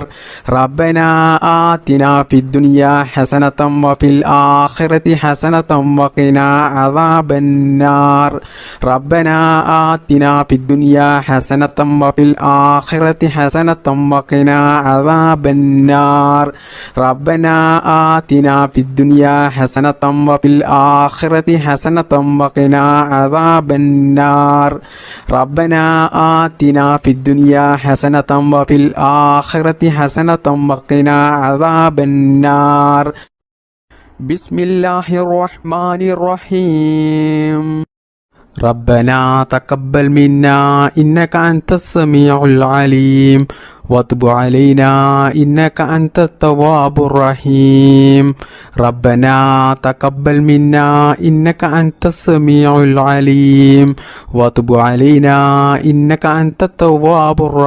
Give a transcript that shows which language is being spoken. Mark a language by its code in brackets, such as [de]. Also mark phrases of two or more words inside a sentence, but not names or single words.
[ar] ربنا آتنا في الدنيا حسنة وفي الآخرة حسنة وقنا عذاب النار. ربنا آتنا في الدنيا حسنة وفي الآخرة حسنة وقنا عذاب النار. ربنا آتنا في الدنيا حسنة وفي الآخرة حسنة حسنة وقنا عذاب النار ربنا آتنا في الدنيا حسنة وفي الآخرة حسنة وقنا عذاب النار بسم الله الرحمن الرحيم ربنا تقبل منا إنك أنت السميع العليم وتب علينا إنك أنت التواب الرحيم ربنا تقبل منا إنك أنت السميع العليم وتب علينا إنك أنت التواب